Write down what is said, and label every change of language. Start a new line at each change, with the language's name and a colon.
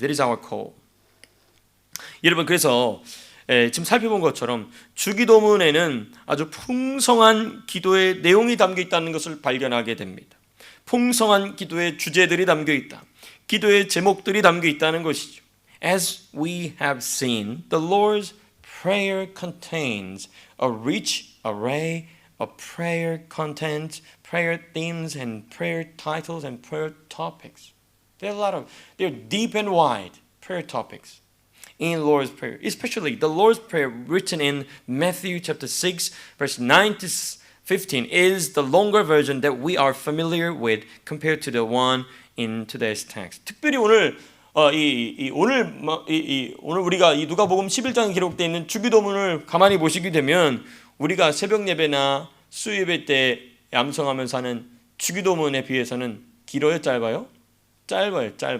English: That is our call.
Korean: 여러분 그래서 지금 살펴본 것처럼 주기도문에는 아주 풍성한 기도의 내용이 담겨 있다는 것을 발견하게 됩니다. 풍성한 기도의 주제들이 담겨 있다. 기도의 제목들이 담겨 있다는 것이죠.
English: As we have seen, the Lord's Prayer contains a rich array of prayer content, prayer themes, and prayer titles and prayer topics. They're deep and wide prayer topics in Lord's Prayer, especially the Lord's Prayer written in Matthew chapter 6, verse 9 to 15 is the longer version that we are familiar with compared to the one in today's text.
Korean: 특별히 오늘 오늘 우리가 이 누가복음 11장에 기록되어 있는 주기도문을 가만히 보시게 되면 우리가 새벽 예배나 수요예배 때 암송하면서 하는 주기도문에 비해서는 길어요, 짧아요? 짧아요.